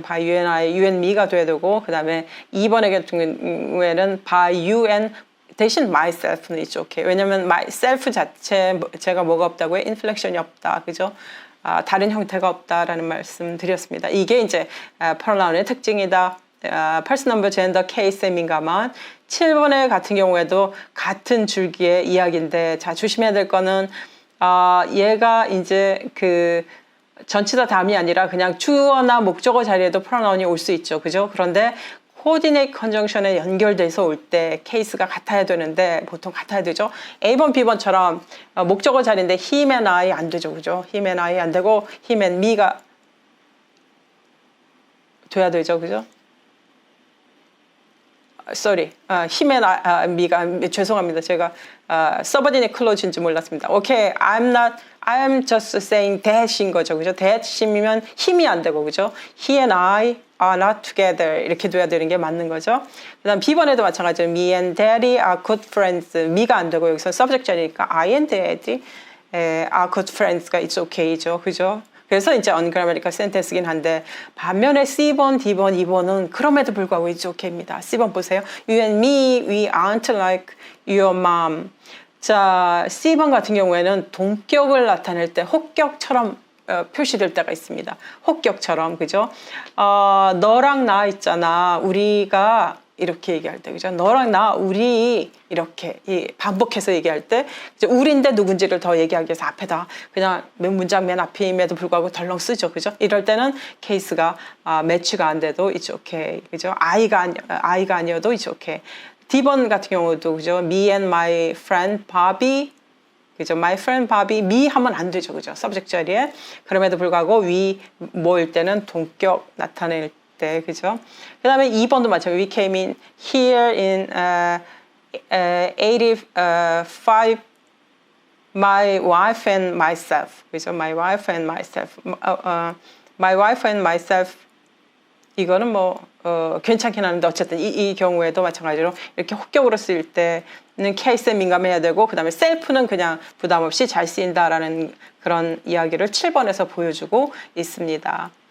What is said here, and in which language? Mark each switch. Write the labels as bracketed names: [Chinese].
[English] by you and I, you and me [Korean] 가 돼야 되고 그다음에 2번의 경우에는 by you and 대신 myself는 있죠. 오케이. 왜냐면 myself 자체가 뭐가 없다고요? 인플렉션이 없다. 그죠? 다른 형태가 없다라는 말씀 드렸습니다. 이게 이제 pronoun의 특징이다. person, number, gender, case에 민감한 7번의 같은 경우에도 같은 줄기의 이야기인데 자, 조심해야 될 거는 얘가 이제 그 전치사 다음이 아니라 그냥 주어나 목적어 자리에도 pronoun이 올 수 있죠. 그죠? 그런데 coordinate conjunction에 연결돼서 올 때 케이스가 같아야 되는데 보통 같아야 되죠. A번, B번처럼 목적어 자리인데 him and I 안 되죠. 그죠? him and I 안 되고 him and me가 돼야 되죠. 그죠? sorry, him and me가 죄송합니다. 제가 subordinate clause인지 몰랐습니다. [English] Okay, I'm just saying that [Korean] 인 거죠, 그죠? that이면 힘이 안 되고, 그죠? [English] He and I are not together [Korean] 이렇게 돼야 되는 게 맞는 거죠. 그다음 B번에도 마찬가지로 [English] me and daddy are good friends. [Korean] me가 안 되고 여기서 subject 자리니까 [English] I and daddy are good friends [Korean] 가 it's okay죠, 그죠? 그래서 이제 ungrammatical sentence긴 한데 반면에 C번, D번, E번은 그럼에도 불구하고 it's okay입니다. C번 보세요. [English] You and me, we aren't like your mom. [Korean] 자, C번 같은 경우에는 동격을 나타낼 때 혹격처럼 표시될 때가 있습니다. 혹격처럼, 그죠? 너랑 나 있잖아. 우리가 이렇게 얘기할 때, 그죠? 너랑 나, 우리 이렇게 반복해서 얘기할 때 이제 우리인데 누군지를 더 얘기하기 위해서 앞에다 그냥 문장 맨 앞임에도 불구하고 덜렁 쓰죠, 그죠? 이럴 때는 케이스가 매치가 안 돼도 it's okay, 그죠? 아이가 아니어도 it's okay. D번 같은 경우도 그죠? [English] Me and my friend Bobby, [Korean] 그죠? My friend Bobby, me 하면 안 되죠, 그죠? subject 자리에. 그럼에도 불구하고 we 뭐일 때는 동격 나타낼 때, 그죠? 그 다음에 2번도 마찬가지로 [English] we came in here in 85 my wife and myself, 그죠? [Korean] my wife and myself, my wife and myself 이거는 뭐 괜찮긴 하는데 어쨌든 이 경우에도 마찬가지로 이렇게 혹격으로 쓰일 때는 케이스에 민감해야 되고 그 다음에 셀프는 그냥 부담 없이 잘 쓰인다라는 그런 이야기를 7번에서 보여주고 있습니다.